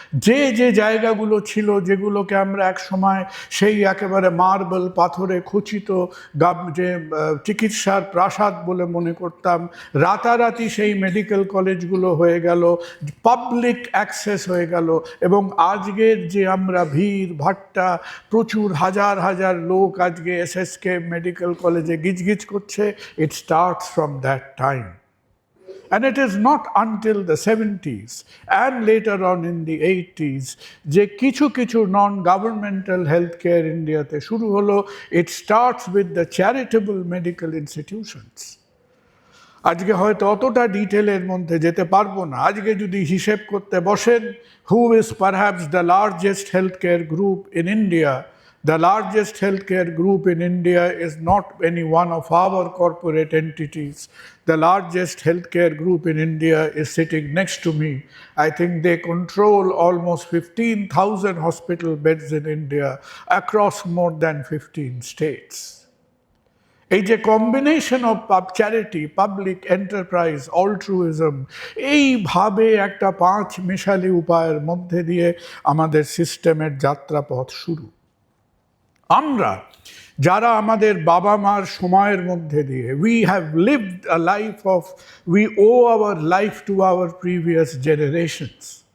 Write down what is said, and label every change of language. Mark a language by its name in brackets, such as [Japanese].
[Bangla] যে যে জায়গাগুলো ছিল যেগুলোকে আমরা এক সময় সেই একেবারে মার্বেল পাথরে খচিত যে চিকিৎসার প্রাসাদ বলে মনে করতাম, রাতারাতি সেই মেডিকেল কলেজগুলো হয়ে গেল, পাবলিক অ্যাক্সেস হয়ে গেল, এবং আজকের যে আমরা ভিড় ভাট্টা, প্রচুর হাজার হাজার লোক আজকে এসএসকে মেডিকেল কলেজে গিজগিজ করছে, [English] It starts from that time. And it is not until the 70s and later on in the 80s [Bangla] যে কিছু কিছু [English] non-governmental healthcare [Bangla] ইন্ডিয়াতে শুরু হলো। [English] It starts with the charitable medical institutions. [Bangla] আজকে হয়তো অতটা ডিটেলের মধ্যে যেতে পারবো না। আজকে যদি হিসেব করতে বসেন, [English] who is perhaps the largest healthcare group in India? The largest healthcare group in India is not any one of our corporate entities. The largest healthcare group in India is sitting next to me. I think they control almost 15,000 hospital beds in India across more than 15 states. [Bangla] এই যে combination of charity, public enterprise, অল্ট্রুইজম, এইভাবে একটা পাঁচ মিশালি উপায়ের মধ্যে দিয়ে আমাদের সিস্টেমের যাত্রাপথ শুরু। আমরা যারা আমাদের বাবা মার সময়ের মধ্যে দিয়ে, [English] We have lived a life of, we owe our life to our previous generations.